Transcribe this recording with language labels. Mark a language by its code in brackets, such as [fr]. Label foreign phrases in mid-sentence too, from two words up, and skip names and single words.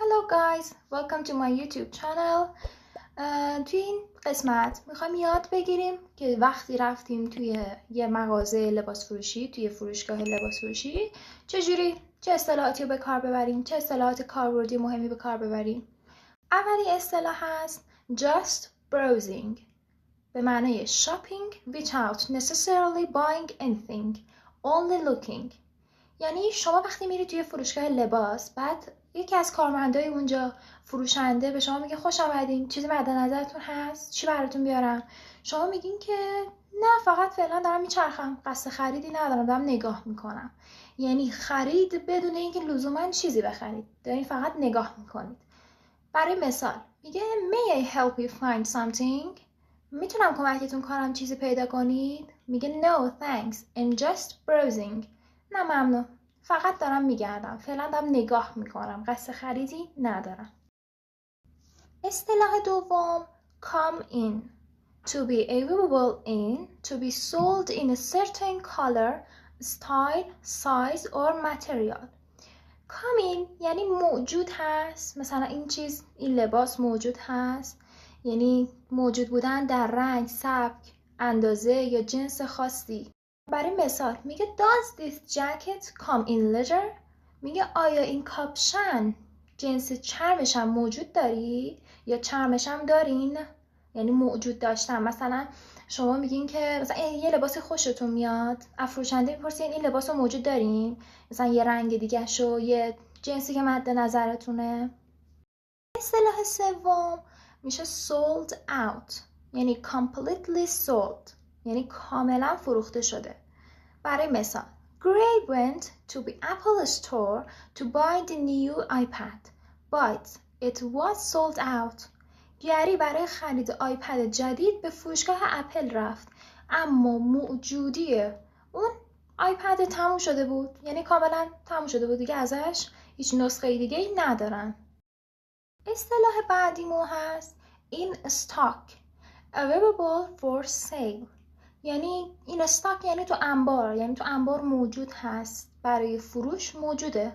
[en] guys, welcome to my YouTube channel. [fa] توی این قسمت میخوایم یاد بگیریم که وقتی رفتیم توی یه مغازه لباس فروشی، توی فروشگاه لباس فروشی، چه اصطلاحاتی رو به کار ببریم، چه اصطلاحات کاربردی مهمی به کار ببریم. اولی اصطلاح هست [en] just browsing، [fa] به معنای [en] shopping without necessarily buying anything, only looking. [fa] یعنی شما وقتی میری توی فروشگاه لباس، بعد یکی از کارمندای اونجا، فروشنده، به شما میگه خوش آمدین، چیزی مد نظرتون هست؟ چی براتون بیارم؟ شما میگین که نه، فقط فعلا دارم میچرخم، قصد خریدی ندارم، دارم نگاه میکنم. یعنی خرید بدون اینکه لزوما چیزی بخرید، دارین فقط نگاه میکنید. برای مثال میگه [en] May I help you find something؟ [fa] میتونم کمکتون کنم چیزی پیدا کنید؟ [en] میگه No thanks, I'm just browsing. [fa] نه ممنون، فقط دارم میگردم، فعلا دارم نگاه میکنم، قصد خریدی ندارم. اصطلاح دوم [en] come in، to be available in, to be sold in a certain color, style, size or material. come in [fa] یعنی موجود هست، مثلا این لباس موجود هست، یعنی موجود بودن در رنگ، سبک، اندازه یا جنس خاصی. برای مثال میگه [en] Does this jacket come in leather؟ [fa] میگه آیا این کاپشن جنس چرمشم موجود داری؟ یا چرمشم دارین؟ یعنی موجود داشتن. مثلا شما میگین که مثلا یه لباس خوشتون میاد، فروشنده میپرسین این لباس رو موجود دارین؟ مثلا یه رنگ دیگه شو، یه جنسی که مد نظرتونه. اصطلاح سوم میشه [en] sold out، [fa] یعنی [en] completely sold، [fa] یعنی کاملا فروخته شده. برای مثال [en] Gray went to the Apple store to buy the new iPad, but it was sold out. [fa] گری برای خرید آیپد جدید به فروشگاه اپل رفت، اما موجودی اون آیپد تموم شده بود، یعنی کاملا تموم شده بود دیگه، ازش هیچ نسخه دیگه ای ندارن. اصطلاح بعدیمون هست [en] in stock، available for sale، [fa] یعنی [en] in stock [fa] یعنی تو انبار، یعنی تو انبار موجود هست، برای فروش موجوده.